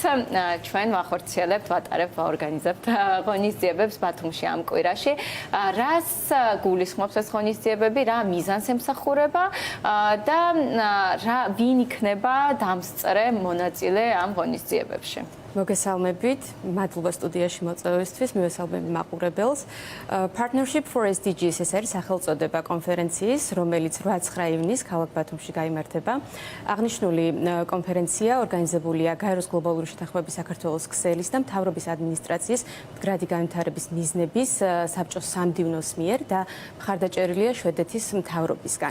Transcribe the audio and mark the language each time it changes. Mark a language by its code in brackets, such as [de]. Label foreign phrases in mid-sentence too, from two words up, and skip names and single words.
[ka] ჩვენ ვახორციელებთ, ვატარებთ, ვაორგანიზებთ ღონისძიებებს ბათუმში ამ კვირაში. რას გულისხმობს ეს ღონისძიებები, რა მიზანს ემსახურება და ვინ იქნება დამსწრე მონაწილე ამ ღონისძიებებში? მოგესალმებით, მადლობა სტუდიაში მოწვევისთვის, მივესალმები მაყურებელს. Partnership for SDGs ეს არის სახელწოდება კონფერენციის, რომელიც 8-9 ივნის ქალაქ ბათუმში გაიმართება. აღნიშნული კონფერენცია ორგანიზებულია გაეროს გლობალური შეთანხმების საქართველოს ქსელის და მთავრობის ადმინისტრაციის მდგრადი განვითარების მიზნების საბჭოს სამდივნოს მიერ და მხარდაჭერილია შვედეთის მთავრობისგან.